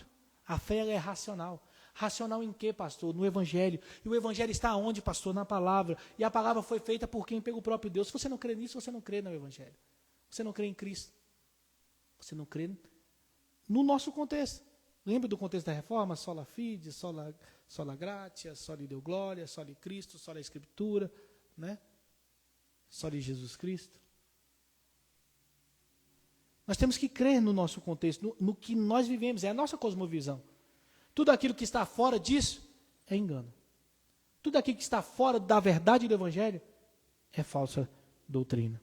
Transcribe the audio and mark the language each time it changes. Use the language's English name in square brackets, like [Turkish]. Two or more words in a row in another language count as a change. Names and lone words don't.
[Portuguese] A fé ela é racional. Racional em quê, pastor? No Evangelho. E o Evangelho está onde, pastor? Na palavra. E a palavra foi feita por quem? Pelo próprio Deus. Se você não crê nisso, você não crê no Evangelho. Você não crê em Cristo. Você não crê no nosso contexto. Lembra do contexto da reforma? [Latin] Sola fide, sola gratia, soli deu glória, soli Cristo, sola Escritura, né? Soli Jesus Cristo. [Portuguese] Nós temos que crer no nosso contexto, no que nós vivemos, é a nossa cosmovisão. Tudo aquilo que está fora disso é engano. Tudo aquilo que está fora da verdade do Evangelho é falsa doutrina.